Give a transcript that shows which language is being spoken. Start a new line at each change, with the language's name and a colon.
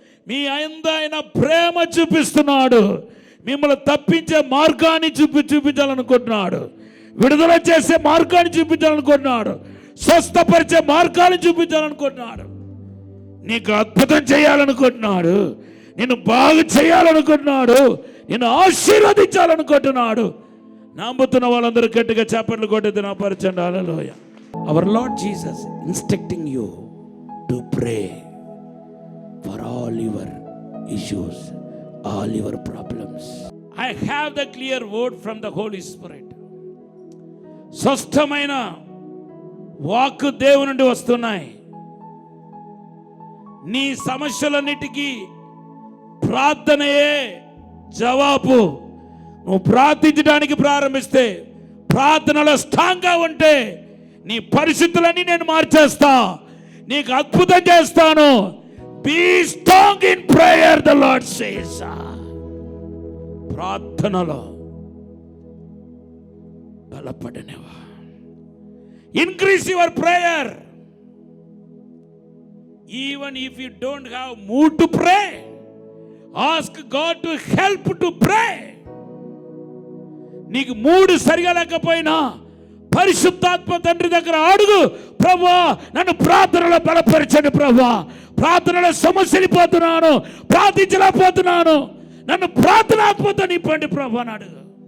Telugu: మీ అందు ఆయన ప్రేమ చూపిస్తున్నాడు. మిమ్మల్ని తప్పించే మార్గాన్ని చూపించాలనుకుంటున్నాడు, విడుదల చేసే మార్గాన్ని చూపించాలనుకుంటున్నాడు, స్వస్థపరిచే మార్గాన్ని చూపించాలనుకుంటున్నాడు, నీకు అద్భుతం చేయాలనుకుంటున్నాడు, నిన్ను బాగు చేయాలనుకుంటున్నాడు, నిన్ను ఆశీర్వదించాలనుకుంటున్నాడు. నమ్ముతున్న వాళ్ళందరూ గట్టిగా చప్పట్లు కొట్టేది నా పరిచండి. హల్లెలూయా.
English: Our Lord Jesus instructing you to pray for all your issues, all your problems. I have the clear word from the Holy Spirit.
Telugu: స్వస్థమైన వాక్కు దేవుని నుండి వస్తున్నాయి. నీ సమస్యలన్నిటికీ ప్రార్థనయే జవాబు. నువ్వు ప్రార్థించడానికి ప్రారంభిస్తే, ప్రార్థనలో స్ట్రాంగ్గా ఉంటే నీ పరిస్థితులన్నీ నేను మార్చేస్తా, నీకు అద్భుతం చేస్తాను.
English: Be strong in prayer, the Lord says.
Telugu: ప్రార్థనలో బలపడనేవా.
English: Increase your prayer. Even if you don't have mood to pray, ask God to help to pray.
Telugu: నీకు మూడు సరిగా లేకపోయినా పరిశుద్ధాత్మ తండ్రి దగ్గర అడుగు, ప్రభువా నన్ను ప్రార్థనలో బలపరచండి, ప్రభువా ప్రార్థనలో సమస్యలిపోతున్నాను, ప్రార్థించలేకపోతున్నాను, నన్ను ప్రార్థనాత్మతో నింపండి ప్రభు అని అడుగు.